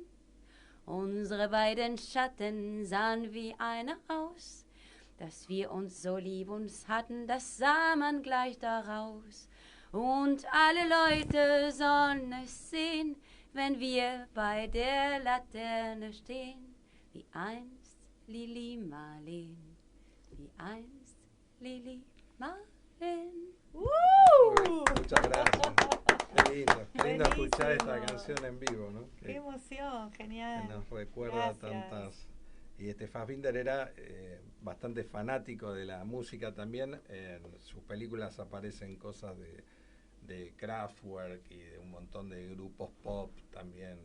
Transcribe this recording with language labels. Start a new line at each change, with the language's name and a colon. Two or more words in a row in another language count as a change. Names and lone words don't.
German: Unsere beiden Schatten sahen wie einer aus, dass wir uns so lieb uns hatten, das sah man gleich daraus. Und alle Leute sollen es sehen, wenn wir bei der Laterne stehen, wie einst Lili Marleen, wie einst Lili Marleen.
Spanish: Muchas gracias. Qué lindo escuchar esta canción en vivo, ¿no? Qué emoción, genial. Que nos recuerda tantas. Y Fassbinder era bastante fanático de la música también. En sus películas aparecen cosas de Kraftwerk y de un montón de grupos pop también.